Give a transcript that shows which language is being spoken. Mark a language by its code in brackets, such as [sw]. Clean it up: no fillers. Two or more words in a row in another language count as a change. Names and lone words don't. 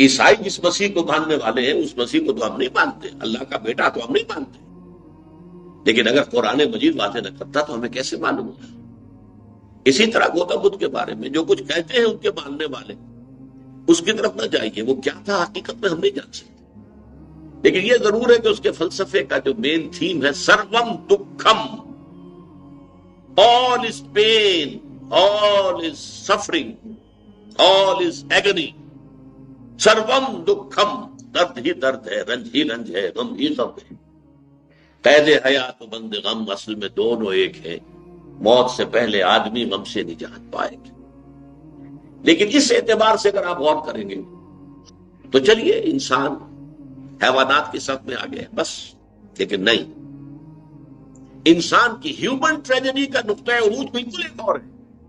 [ur] عیسائی جس مسیح کو ماننے والے ہیں اس مسیح کو تو ہم نہیں مانتے، اللہ کا بیٹا تو ہم نہیں مانتے، لیکن اگر قرآن مجید واضح نہ کرتا تو ہمیں کیسے معلوم ہوگا؟ اسی طرح گوتم بدھ کے بارے میں جو کچھ کہتے ہیں ان کے ماننے والے، اس کی طرف نہ جائیے، وہ کیا تھا حقیقت میں ہم نہیں جان سکتے، لیکن یہ ضرور ہے کہ اس کے فلسفے کا جو [en] main theme [ur] ہے، [sa] सर्वं दुःखम्, [en] all is pain, all is suffering, all is agony، [sa] सर्वं दुःखम्, [ur] درد ہی درد ہے، رنج ہی رنج ہے، غم ہی غم ہے۔ قید حیات و بند غم اصل میں دونوں ایک ہیں، موت سے پہلے آدمی غم سے نجات پائے گا۔ لیکن اس اعتبار سے اگر آپ غور کریں گے تو چلیے انسان حیوانات کی صف میں آ گئے بس، لیکن نہیں، انسان کی [en] human tragedy [ur] کا نقطۂ عروج بالکل ایک اور ہے۔